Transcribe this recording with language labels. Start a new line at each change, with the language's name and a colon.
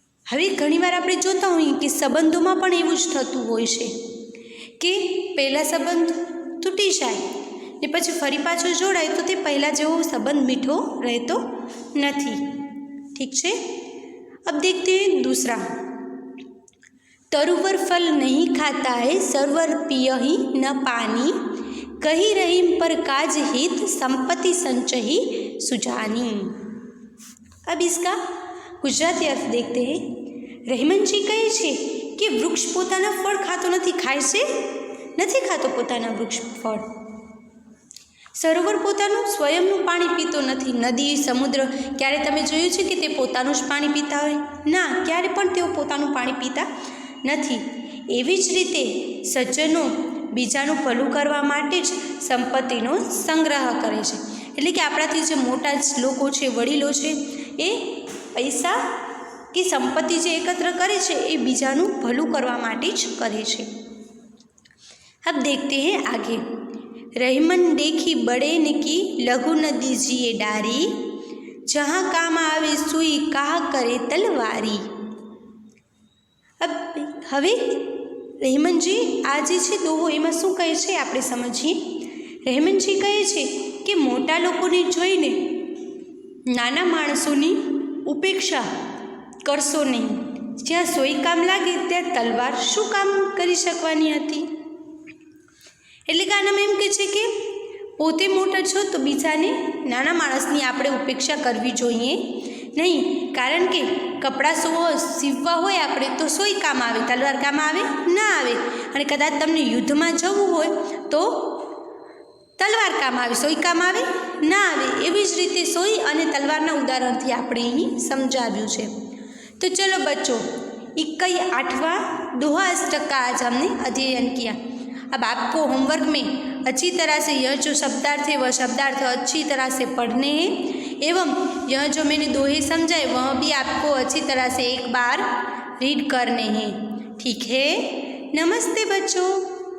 Gujarati: હવે ઘણીવાર આપણે જોતા હોઈએ કે સંબંધોમાં પણ એવું જ થતું હોય છે કે પહેલાં સંબંધ તૂટી જાય ને પછી ફરી પાછો જોડાય તો તે પહેલાં જેવો સંબંધ મીઠો રહેતો નથી.
Hindi: ठीक है. अब देखते हैं दूसरा. तरुवर फल नहीं खाता है, सरवर पिय ही न पानी, कही रहीम पर काज हित, संपत्ति संचही सुजानी. अब इसका गुजराती अर्थ देखते हैं.
Gujarati: રહીમનજી કહે છે કે વૃક્ષ પોતાના ફળ ખાતો નથી, ખાય છે નથી ખાતો પોતાના વૃક્ષ ફળ. સરોવર પોતાનું સ્વયંનું પાણી પીતો નથી. નદી, સમુદ્ર ક્યારે તમે જોયું છે કે તે પોતાનું જ પાણી પીતા હોય? ના, ક્યારે પણ તેઓ પોતાનું પાણી પીતા નથી. એવી જ રીતે સજ્જનો બીજાનું ભલું કરવા માટે જ સંપત્તિનો સંગ્રહ કરે છે. એટલે કે આપણાથી જે મોટા જ લોકો છે, વડીલો છે, એ પૈસા કે સંપત્તિ જે એકત્ર કરે છે એ બીજાનું ભલું કરવા માટે જ કરે છે.
Hindi: अब देखते हैं आगे. रहीमन देखी बड़ेन की लघु न दीजिए डारी, जहाँ काम आवे सुई काह करे तलवारी.
Gujarati: હવે રહીમનજી આ જે છે દોહો એમાં શું કહે છે આપણે સમજીએ. રહીમનજી કહે છે કે મોટા લોકોને જોઈને નાના માણસોની ઉપેક્ષા કરશો નહીં. જ્યાં સોય કામ લાગે ત્યાં તલવાર શું કામ કરી શકવાની હતી. એટલે કે આનામાં એમ કહે છે કે પોતે મોટા છો તો બીજાને નાના માણસની આપણે ઉપેક્ષા કરવી જોઈએ નહીં, કારણ કે કપડાં સીવવા હોય આપણે તો સોય કામ આવે, તલવાર કામ આવે ના આવે. અને કદાચ તમને યુદ્ધમાં જવું હોય તો તલવાર કામ આવે, સોય કામ આવે ના આવે. એવી જ રીતે સોય અને તલવારના ઉદાહરણથી આપણે અહીં समझाव्યું છે.
Hindi: तो चलो बच्चों, 8वां दोहा अष्टक का आज हमने अध्ययन किया. अब आपको होमवर्क में अच्छी तरह से यह जो शब्दार्थ है वह शब्दार्थ अच्छी तरह से पढ़ने हैं, एवं यह जो मैंने दोहे समझाए वह भी आपको अच्छी तरह से एक बार रीड करने हैं. ठीक है? नमस्ते बच्चों.